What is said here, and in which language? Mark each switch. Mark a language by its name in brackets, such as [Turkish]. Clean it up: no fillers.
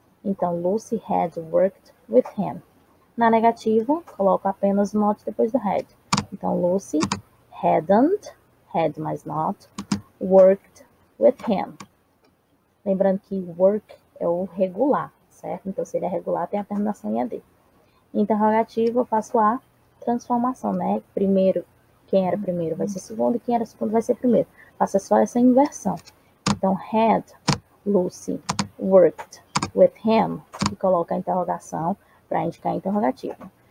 [Portuguese] Então, [English] Lucy had worked with him. [Portuguese] Na negativa, coloco apenas not depois do had. Então, [English] Lucy hadn't, had mais not, worked with him. [Portuguese] Lembrando que work é o regular, certo? Então, se ele é regular, tem a terminação em AD. Interrogativa, eu faço a transformação, né? Primeiro, quem era primeiro vai ser segundo, e quem era segundo vai ser primeiro. Faça só essa inversão. Então, [English] had Lucy worked with him, [Portuguese] e coloca a interrogação para indicar a interrogativa.